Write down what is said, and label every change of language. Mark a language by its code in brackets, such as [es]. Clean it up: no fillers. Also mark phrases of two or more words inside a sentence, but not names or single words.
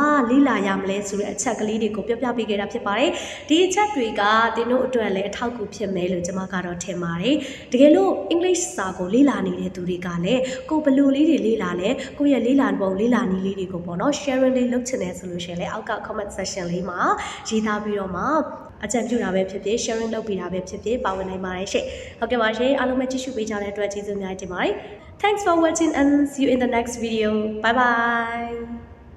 [my] လေ့လာရမလဲဆိုတဲ့အချက်ကလေးတွေကိုပြောပြပေးခဲ့တာဖြစ်ပါတယ်ဒီအချက်တွေကသင်တို့အတွက်လည်းအထောက်အကူဖြစ်မယ်လို့ကျွန်မကတော့ထင်ပါတယ်တကယ်လို့ English စာကိုလေ့လာနေတဲ့သူတွေကလည်းကိုဘလို့လေးတွေလေ့လာလဲကိုရဲ့လေ့လာပုံလေ့လာနည်းလေးတွေကိုပေါ့နော် sharing လေးလုပ်ချင်တယ်ဆိုလို့ရှိရင်လည်းအောက်က [en] comment section [my] လေးမှာရေးသားပြီးတော့မှအကြံပြုတာပဲဖြစ်ဖြစ် sharing လုပ်ပေးတာပဲဖြစ်ဖြစ်ပါဝင်နိုင်ပါတယ်ရှင့်ဟုတ်ကဲ့ပါရှင်အားလုံးပဲကြည့်ရှုပေးကြတဲ့အတွက်ကျေးဇူးအများကြီးတင်ပါတယ် [en] Thanks for watching and see you in the next video. Bye bye.